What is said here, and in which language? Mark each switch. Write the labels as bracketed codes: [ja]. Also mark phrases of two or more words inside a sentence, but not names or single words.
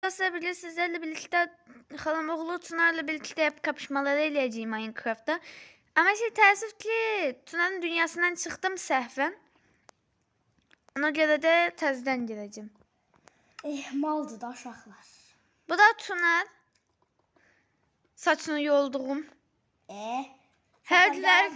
[tr] Dostlar bilirsiniz sizlerle birlikte halam oğlu Tuna'yla birlikte hep kapışmaları eləyəcəyim Minecraft'ta. [az] Ama təəssüf ki Tuna'nın dünyasından çıxdım səhvən. Ona görə də təzədən girəcəm. Maldır da uşaqlar. Bu da Tuna. Saçını yolduğum. Hərdilər.